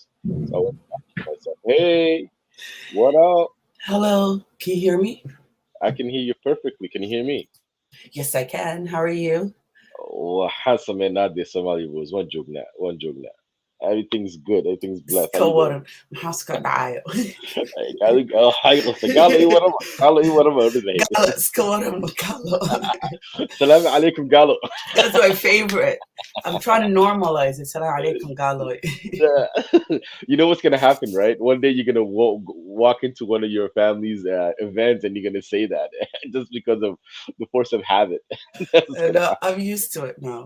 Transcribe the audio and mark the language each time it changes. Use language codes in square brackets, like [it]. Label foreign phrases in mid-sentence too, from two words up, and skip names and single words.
[en] So I went to myself, hey, what up? Hello, can you hear me? I can hear you perfectly. Can you hear me? Yes, I can. How are you? Oh, handsome man, not the Somali Rose. One joke now. One joke now. Everything's good. Everything's blessed. How you doing? [so] Kawaran. Maxaa dhacayo? Galo iyo warama. Galo iyo warama. [en] What is it? [so] Galo, kawaran makalo. [ar] السلام عليكم, [so] Galo. [en] That's my favorite. I'm trying to normalize it. [ar] السلام عليكم galo. [en] You know what's gonna happen, right? One day you're gonna walk into one of your family's events and you're gonna say that just because of the force of habit. That's And gonna I'm used to it now.